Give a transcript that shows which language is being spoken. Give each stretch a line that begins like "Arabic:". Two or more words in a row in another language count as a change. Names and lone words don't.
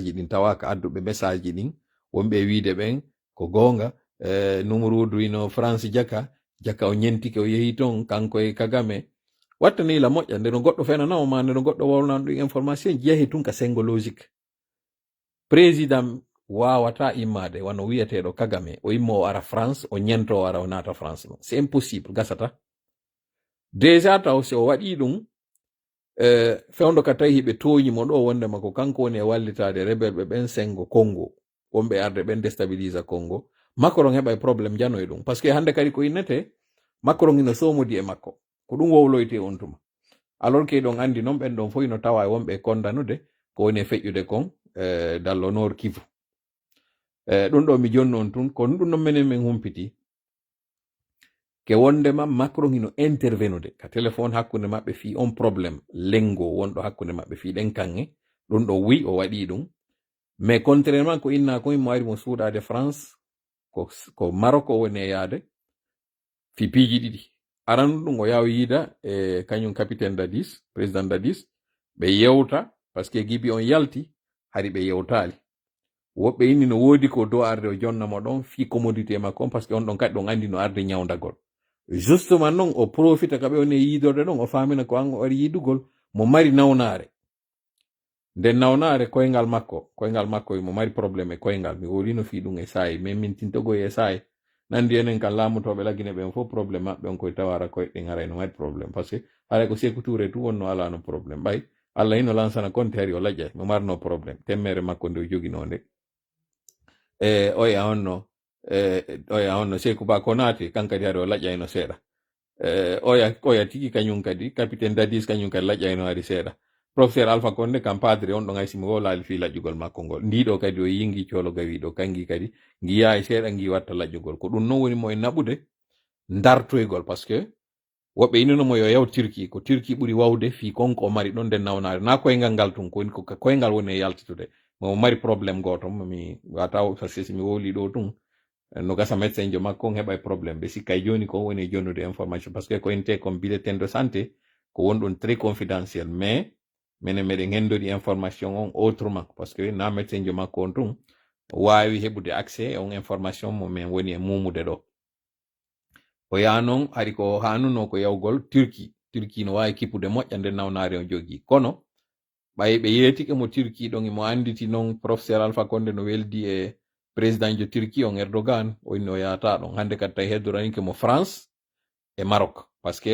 Fula: ji ɗin tawaka adduɓe message ji ɗin wonɓe wiide ɓen ko gonga numrudu ino France jaka o ñentike o yehi ton kanko e Kagame wattani la moƴƴa nde no goɗɗo fenanamo ma nde no goɗɗo wolnan ɗum information ji yahi tun ka sengo
French: logique président
Fula: wawata immade wano wiyeteɗo Kagame o immo o ara France o ñento o ara o nata France non
French: c'est impossible
Fula: gasata déjà taw si o waɗi ɗum fewndo ka tawi hiɓe toñimo ɗo wondema ko kanko woni e wallitade rebelɓe ɓen sengo Congo wonɓe arde ɓen déstabilisa Congo Macron heɓa e probléme jano e ɗum
French: par ce que
Fula: hande kadi ko innete Macron ino somodi e makko ko ɗum wowloyte on tuma
French: alors que
Fula: ɗon andi noon ɓen ɗon fof ino tawa e wonɓe kondanude ko woni e feƴƴude kon dallo Nord Kivu ɗum ɗo mi jonni on tun kono ɗum ɗon menen min humpiti ke wondema Macron ino intervenude ka téléphone hakkunde maɓɓe fi on probléme lengo wonɗo hakkunde maɓɓe fi ɗen kange ɗum ɗo wi o waɗi ɗum
French: mais contrairement
Fula: ko inna ko mo ari mo suuɗade France ko Maroc o woni e yaade fi piiji ɗiɗi aran ɗum o yaw yiida e kañum capitaine Dadis président Dadis ɓe yewta
French: par ce que
Fula: gibi on yalti hari ɓe yewtali woɓɓe inni no woodi ko dow arde o jonnamo ɗon fi commodité makko on
French: par ce que
Fula: on ɗon kadi ɗon andi no arde ñawdagol justement noon o profita ka ɓe woni e yiidorde ɗon o famina ko an o ari yiidugol mo mari nawnare nden nawnare koyngal makko mo mari probléme e koyngal mi wolino fi ɗum e saayi mais min tintogoy e saayi nandi enen kan laamutoɓe lagine ɓen fof probléme maɓɓe on koye tawara koyɗen haray no mari probléme
French: par ce que
Fula: haray ko Sékou Touré tu wonno ala no probléme ɓay Allah hino lansana konte hari o lajjay mo marno probléme temmere makko nde o jogino nde oya honno Sékou Ba ko naati kankadi hari o laƴƴayno seeɗa oya tigi kañum kadi capitaine Dadis kañum kadi laƴƴayno hari seeɗa professeur Alpha Condé kam padre on ɗo hay simi wolali fi laƴƴugol makko ngol ndiɗo kadi o yingi coolo gawiɗo kangi kadi ngiya e seeɗa ngi watta laƴƴugol ko ɗum noon woni mo e naɓude dartoygol
French: par ce que
Fula: woɓɓe ininomo yo yaw Turquie ko Turquie ɓuri wawde fi konko o mari ɗon nden nawnare na koyngal ngal tun ko koyngal woni e yaltitude mo mari probléme goto mi wata
French: par ce que
Fula: mi wowli ɗo tun no gasa médecin jo makko on heɓa e probléme ɓe sikkay joni ko woni e jonnude information par ce que ko inte
French: comme bulletin de santé
Fula: ko wonɗum
French: très confidentiel mais
Fula: minen meɗen hendori information on
French: autrement par ce que
Fula: na médecin jo makko on tun wawi heɓude accès on information mo min woni e mumude ɗo o yaha noon hari ko hanuno ko yawgol Turquie no wawi kippude moƴƴa nden nawnare on jogi kono ɓayi ɓe yeetike mo Turki ɗon imo anditi noon professeur Alpha Condé no weldi e président jo Turki on Erdogan o inni o yahata ɗon hannde kadi tawi heddoranike mo France e Maroc
French: par ce que